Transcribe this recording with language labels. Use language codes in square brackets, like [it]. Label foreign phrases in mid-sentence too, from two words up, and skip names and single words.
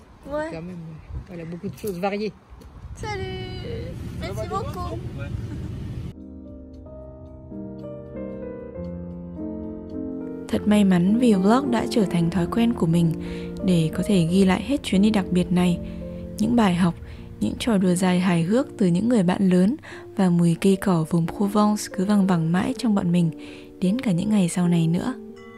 [fr] Ouais. Quand même, voilà, beaucoup de choses variées. Salut. Merci beaucoup. [vi] Thật may mắn vì vlog đã trở thành thói quen của mình để có thể ghi lại hết chuyến đi đặc biệt này. Những bài học, những trò đùa dài hài hước từ những người bạn lớn và mùi cây cỏ vùng Provence cứ văng vẳng mãi trong bọn mình đến cả những ngày sau này nữa.